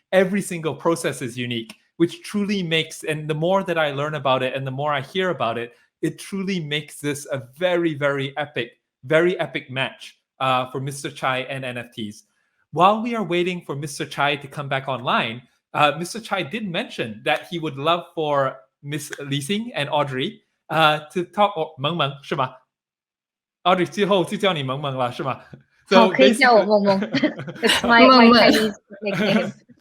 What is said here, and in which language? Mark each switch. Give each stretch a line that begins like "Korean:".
English: Every single process is unique, which truly makes, and the more that I learn about it and the more I hear about it, it truly makes this a very, very epic match for Mr. Cai and NFTs. While we are waiting for Mr. Cai to come back online, Mr. Cai did mention that he would love for Miss Li Xing and Audrey to talk.
Chinese: 萌萌是吗 ？Audrey 最后就叫你萌萌了是吗？ So 可以叫我萌萌。
English: It's my Chinese nickname.